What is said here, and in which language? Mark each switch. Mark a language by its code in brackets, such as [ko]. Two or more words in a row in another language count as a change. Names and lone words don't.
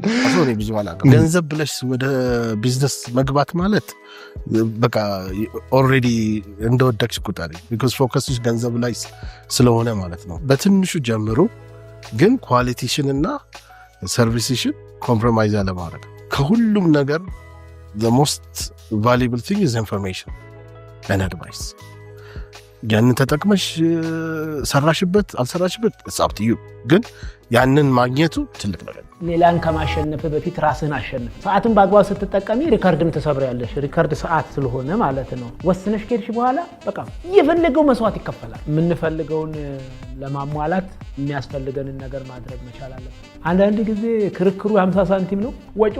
[am] አሁን ብዙ አላውቅም። ገንዘብ ብለሽ ወደ ቢዝነስ መግባት ማለት በቃ ኦልሬዲ እንደወደቅሽ ቁጠሪ። ቢኮዝ ፎከስሽ ገንዘብ ላይ ስለሆነ ማለት ነው። በትንሹ ጀምሩ፣ ግን ኳሊቲሽን እና ሰርቪስሽን ኮምፕሮማይዝ አለማድረግ። ከሁሉም ነገር [en] the most valuable thing is information and advice. [am] ያንን ተጠቅመሽ ሰራሽበት አልሰራሽበት [en] it's up to you፣ [am] ግን ያንን ማግኘቱ ትልቅ ነገር። ሌላን ከማሸነፍ በፊት ራስህን አሸንፍ። ሰዓትን በአግባቡ ስትጠቀሚ ሪከርድም ትሰብሪያለሽ። ሪከርድ ሰዓት ስለሆነ ማለት ነው። ወስነሽ ከሄድሽ በኋላ በቃ የፈለገው መስዋዕት ይከፈላል። የምንፈልገውን ለማሟላት የሚያስፈልገንን ነገር ማድረግ መቻል አለብን። አንዳንድ ጊዜ ክርክሩ 50 ሳንቲም ነው፣ ወጪው